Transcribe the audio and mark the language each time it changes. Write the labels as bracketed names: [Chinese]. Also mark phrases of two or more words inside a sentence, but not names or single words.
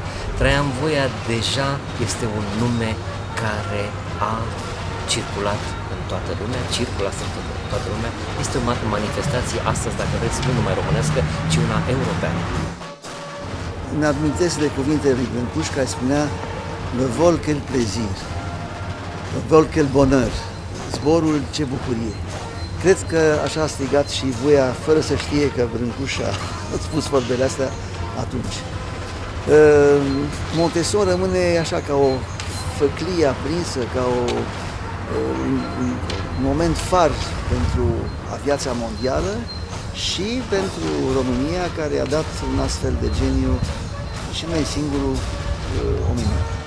[Romanian] Traian Voia deja este un nume care a circulat în toată lumea, circulă astăzi în toată lumea. Este o manifestație astăzi, dacă vreți, nu numai românească, ci una europeană. Îmi amintesc de cuvintele lui Brâncuș care spunea [French] le vol quel plaisir, le vol quel bonheur, [Romanian] zborul ce bucurie. Cred că așa a strigat și Voia, fără să știe că Brâncuș a spus vorbele astea atunci. Montesson rămâne așa ca o făclie aprinsă, ca un moment far pentru aviația mondială și pentru România, care a dat un astfel de geniu și nu e singurul omenirea.